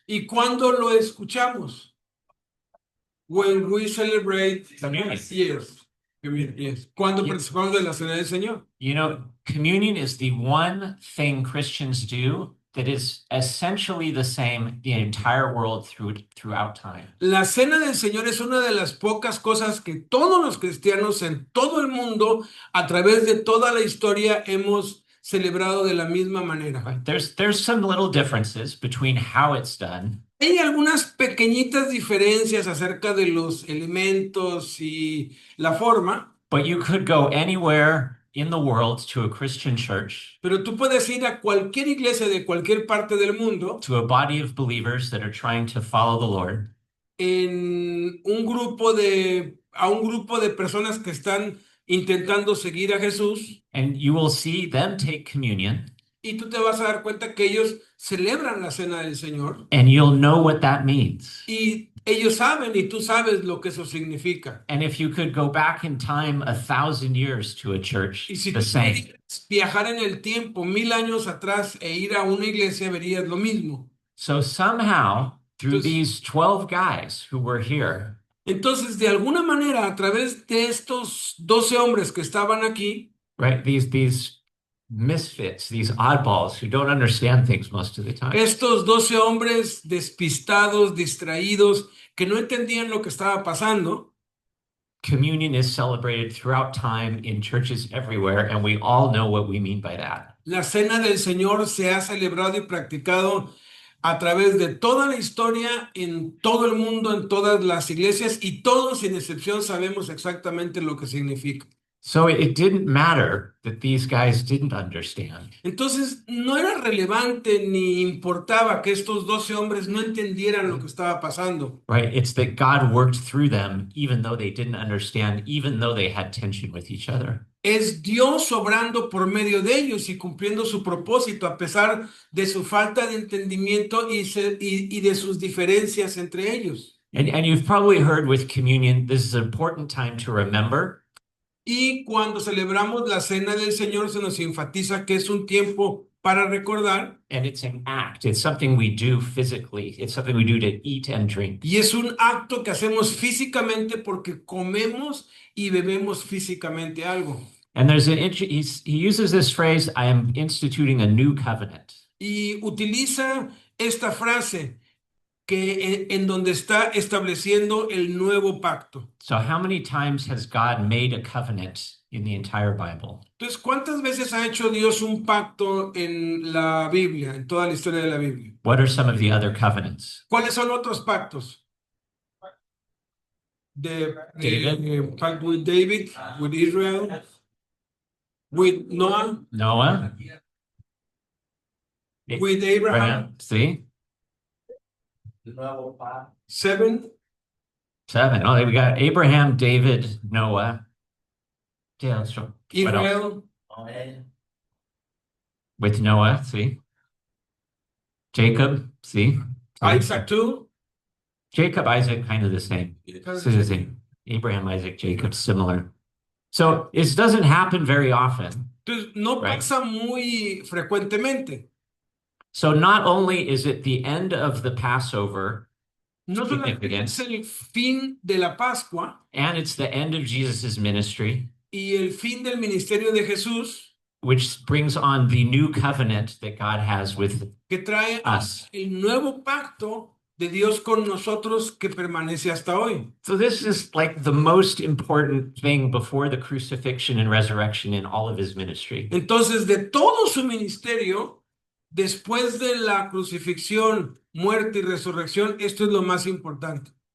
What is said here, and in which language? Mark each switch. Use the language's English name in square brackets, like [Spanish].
[Spanish] ¿Y cuándo lo escuchamos? [English] When we celebrate... Communion. Yes. Yes. [Spanish] Cuando [English] Yeah. [Spanish] participamos de la cena del Señor. [English] You know, communion is the one thing Christians do that is essentially the same in the entire world throughout time. [Spanish] La cena del Señor es una de las pocas cosas que todos los cristianos en todo el mundo, a través de toda la historia, hemos celebrado de la misma manera. [English] Right? There's some little differences between how it's done, [Spanish] Hay algunas pequeñitas diferencias acerca de los elementos y la forma, [English] but you could go anywhere in the world to a Christian church, [Spanish] pero tú puedes ir a cualquier iglesia de cualquier parte del mundo [English] to a body of believers that are trying to follow the Lord, [Spanish] en a un grupo de personas que están intentando seguir a Jesús. [English] and you will see them take communion, [Spanish] Y tú te vas a dar cuenta que ellos celebran la cena del Señor [English] and you'll know what that means. [Spanish] y ellos saben y tú sabes lo que eso significa. [English] And if you could go back in time 1,000 years to a church, [Spanish] Y si [English] the [Spanish] tú [English] same. [Spanish] quieres viajar en el tiempo 1000 años atrás e ir a una iglesia, verías lo mismo. [English] So somehow, through [Spanish] Entonces- [English] these 12 guys who were here, [Spanish] Entonces, de alguna manera, a través de estos 12 hombres que estaban aquí, [English] right, these misfits, these oddballs who don't understand things most of the time, [Spanish] estos 12 hombres despistados, distraídos, que no entendían lo que estaba pasando, [English] communion is celebrated throughout time in churches everywhere, and we all know what we mean by that. [Spanish] la cena del Señor se ha celebrado y practicado a través de toda la historia, en todo el mundo, en todas las iglesias, y todos sin excepción sabemos exactamente lo que significa. [English] So it didn't matter that these guys didn't understand. [Spanish] Entonces, no era relevante ni importaba que estos 12 hombres no entendieran lo que estaba pasando. [English] Right? It's that God worked through them, even though they didn't understand, even though they had tension with each other. [Spanish] Es Dios obrando por medio de ellos y cumpliendo su propósito a pesar de su falta de entendimiento y de sus diferencias entre ellos. [English] And you've probably heard with communion, this is an important time to remember. [Spanish] Y cuando celebramos la cena del Señor se nos enfatiza que es un tiempo para recordar [English] And it's an act. It's something we do physically. It's something we do to eat and drink. [Spanish] y es un acto que hacemos físicamente porque comemos y bebemos físicamente algo. [English] And there's he uses this phrase, I am instituting a new covenant. [Spanish] Y utiliza esta frase que en donde está estableciendo el nuevo pacto. [English] So how many times has God made a covenant in the entire Bible? [Spanish] Entonces, ¿cuántas veces ha hecho Dios un pacto en la Biblia, en toda la historia de la Biblia? [English] What are some of the other covenants? [Spanish] ¿Cuáles son otros pactos? [English] David. Pact with David, with Israel, with Noah, Noah, with Abraham. Abraham, see? [Spanish] El nuevo pacto. [English] 7. 7. Oh, we got Abraham, David, Noah. Yeah, let's show. What else? Israel, [Spanish] Noé, [English] With Noah, see? Jacob, see? Isaac too. Jacob, Isaac, kind of the same. It's the same. Abraham, Isaac, Jacob, similar. So it doesn't happen very often. [Spanish] Entonces, no [English] Right. [Spanish] pasa muy frecuentemente. [English] So not only is it the end of the Passover, [Spanish] No solamente es el fin de la Pascua [English] and it's the end of Jesus's ministry, [Spanish] y el fin del ministerio de Jesús, [English] which brings on the new covenant that God has with [Spanish] que trae [English] us. [Spanish] el nuevo pacto de Dios con nosotros que permanece hasta hoy. [English] So this is like the most important thing before the crucifixion and resurrection in all of his ministry. [Spanish] Entonces, de todo su ministerio, después de la crucifixión, muerte y resurrección, esto es lo más importante.